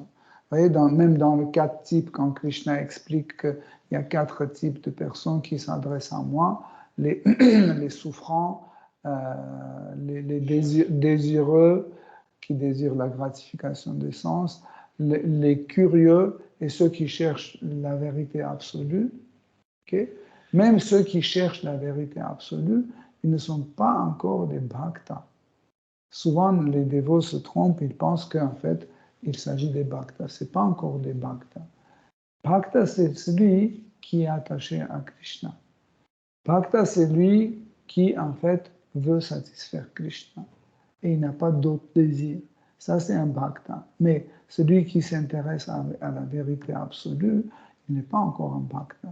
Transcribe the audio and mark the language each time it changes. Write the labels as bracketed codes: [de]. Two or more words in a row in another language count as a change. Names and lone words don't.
[fr] Vous voyez, même dans le 4 types, quand Krishna explique qu'il y a 4 types de personnes qui s'adressent à moi, les souffrants, les désireux qui désirent la gratification des sens, les curieux et ceux qui cherchent la vérité absolue. Okay? Même ceux qui cherchent la vérité absolue, ils ne sont pas encore des bhaktas. Souvent, les dévots se trompent, ils pensent qu'en fait, il s'agit des bhaktas. Ce n'est pas encore des bhaktas. Bhakta, c'est celui qui est attaché à Krishna. Bhakta, c'est lui qui, en fait, veut satisfaire Krishna. Et il n'a pas d'autre désir. Ça, c'est un bhakta. Mais celui qui s'intéresse à la vérité absolue, il n'est pas encore un bhakta.